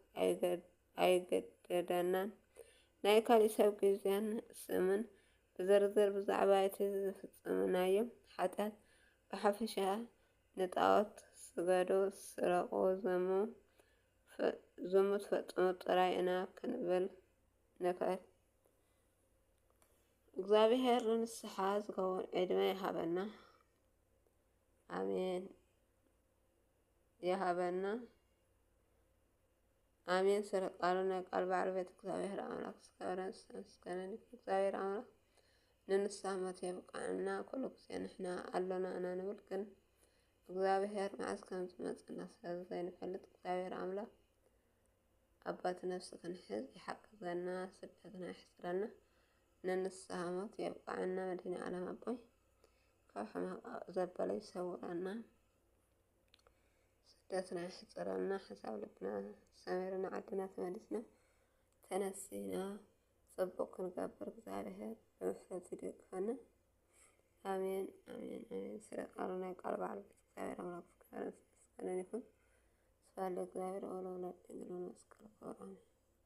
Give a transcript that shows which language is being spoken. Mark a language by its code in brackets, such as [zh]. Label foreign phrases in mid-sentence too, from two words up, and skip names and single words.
[ti] ኣይገደደናን። ናይ ካሊእ ሰብ ግዜን ስምን ብዝርዝር ብዛዕባ እቲ ዝፍጽምናዮ ሓጢኣት ብሓፈሻ ንጣዖት ስገዱ፣ ስረቁ፣ ዝሙት ፈጽሙ ጥራይ ኢና ክንብል ንኽእል። እግዚአብሔር ንስሓ ዝከውን ዕድመ ይሃበና። አሜን ይሃበና። አሜን። [am] ስለ ቃሉና ቃል ባለቤት [ti] እግዚአብሔር አምላክ እስከረን እግዚአብሔር አምላክ ንንስሓ ሞት የብቃዕና። ኩሉ ግዜ ንሕና ኣለና ኢና ንብል ግን እግዚአብሔር መዓዝ ከም ዝመፅና ስለዘይንፈልጥ እግዚአብሔር አምላክ ኣባቲ ነፍሲ ክንሕዝ ይሓግዘና፣ ስደትና ይሕፅረና፣ ንንስሓ ሞት የብቃዕና። መድህኒ ዓለም ኣቦይ ካብ ሕማቕ ዘበለ ይሰውረና፣ ስደትና ይሕፅረና፣ ሓሳብ ልብና ሰሚርና፣ ዓድና ተመሊስና ተነሲና ጽቡቕ ክንገብር እግዚአብሔር ብምሕረት ይደግፈና። አሜን አሜን አሜን። [am] ስለ ቃሉና ቃል ባለቤት እግዚአብሔር አምላክ ምስጋና ይሁን። ስለ እግዚአብሔር ወለወላድ ድንግል መስቀል ክብር [ti] አሜን።